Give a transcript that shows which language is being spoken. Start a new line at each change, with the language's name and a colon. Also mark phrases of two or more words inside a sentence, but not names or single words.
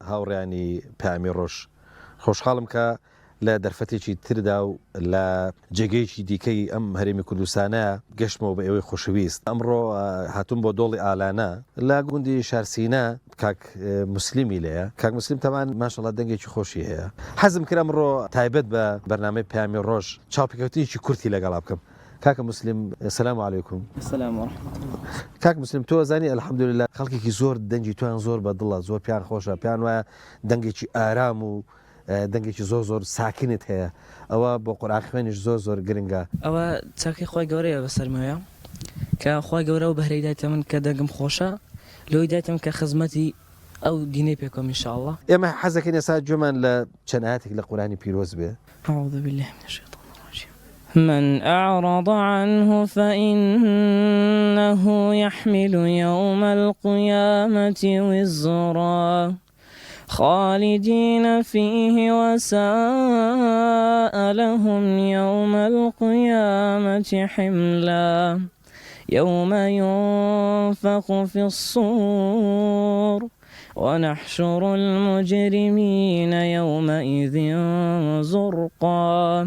Central Kurdish: هاوڕێیانی پامی ڕۆژ خۆشحاڵم کە لە دەرفەتێکی تردا و لە جێگەیەکی دیکەی ئەم هەرێمی کوردستانە گەشتمەوە بە ئێوەی خۆشەویست. ئەمڕۆ هاتووم بۆ دۆڵی ئالانە لە گوندی شارسینە کاک مسلیمی لەیە. کاک مسلیم تەمان ماشەڵڵا دەنگێکی خۆشی هەیە. حەزم کرد ئەمڕۆ تایبەت بە بەرنامەی پامی ڕۆژ چاوپێکەوتنیی کورتی لەگەڵا بکەم. کاکە مسلیم
Arabic: سلام علیکم. السلام ورحمة الله.
Central Kurdish: کاک مسلیم تۆ زانی الحەمدولله خەڵکێکی زۆر دەنگی تویان زۆر بەدڵە، زۆر پیان خۆشە، پیان وایە دەنگێکی ئارام و دەنگێکی زۆر ساکنت هەیە. ئەوە بۆ قورئان خوێنیش زۆر گرنگە. ئەوە چاکەی خۆی گەورەیە بەسەرمەوەیە کە خۆی گەورە و بەهرەی دایتە من کە دەنگم خۆشە، لۆی دایتم کە خزمەتی ئەو دینەی پێکۆم ئینشاءالله. ئێمە حەزەکەین ئێستا گوێمان لە چەند ئاەتێک لە قورئانی پیرۆز بێ.
Arabic: أعوذ بالله من الشيطان الرجيم. من أعرض عنه فإنه يحمل يوم القيامة وزرا خالدين فيه وساء لهم يوم القيامة حملا يوم ينفخ في الصور ونحشر المجرمين يومئذ زرقا